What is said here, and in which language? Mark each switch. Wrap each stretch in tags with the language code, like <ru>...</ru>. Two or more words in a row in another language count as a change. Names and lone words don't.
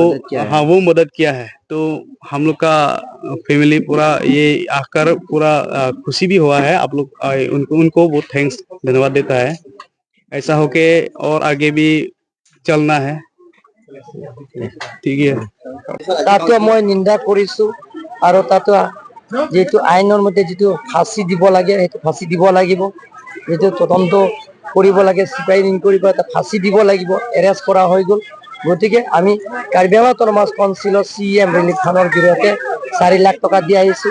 <hi>मदद किया है। हाँ वो मदद किया है। तो हम लोग का फैमिली पूरा ये आकर पूरा खुशी भी हुआ है। आप लोग उनको बहुत थैंक्स धन्यवाद देता है। ऐसा होके और आगे भी चलना है। ठीक है।</hi> <as>তাতো মই নিন্দা কৰিছো আৰু তাতো যেটো আইনৰ মতে যেটো ফাঁসি দিব লাগে সেইটো ফাঁসি দিব লাগিব, যেটো তদন্ত কৰিব লাগে চিপাই ৰিং কৰিব এটা ফাঁসি দিব লাগিব, এৰেষ্ট কৰা হৈ গ'ল। গতিকে আমি কাৰ্বি আংলং অট'নমাস কাউন্সিলৰ CM</as> <en>relief fund</en> <as>জৰিয়তে 4 লাখ টকা দি আহিছো।</as>